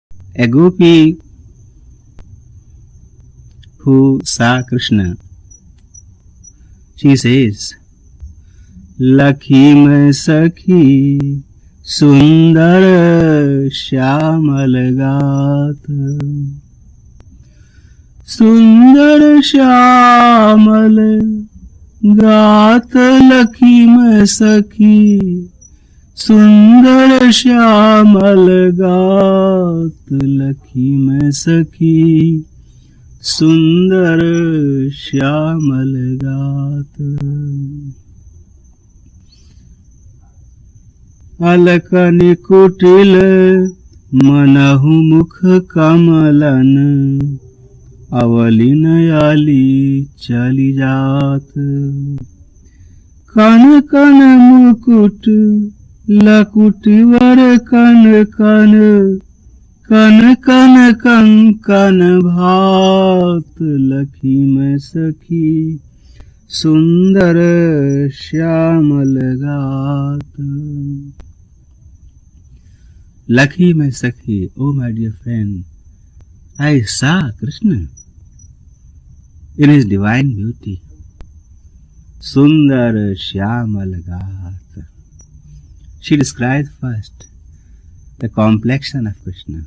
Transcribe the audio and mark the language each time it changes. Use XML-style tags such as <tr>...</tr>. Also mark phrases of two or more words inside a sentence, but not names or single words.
<en>A gopi who saw Krishna, she says,</en> <hi>लखी में सखी सुंदर श्यामल गात. सुंदर श्यामल गात लखी में सखी सुंदर श्यामल गात लखी में सखी सुंदर श्यामल गात. अलकनि कुटिल मनहु मुख कमलन अवलिन आली चली जात कन कन मुकुट लकुट वर कन कन कन कन कंकन भात लखी में सखी सुंदर श्यामल गात.</hi> <en>Lucky my Sakhi, oh my dear friend, I saw Krishna in his divine beauty.</en> <hi>सुंदर श्यामल गात.</hi> <en>She describes first the complexion of Krishna.</en>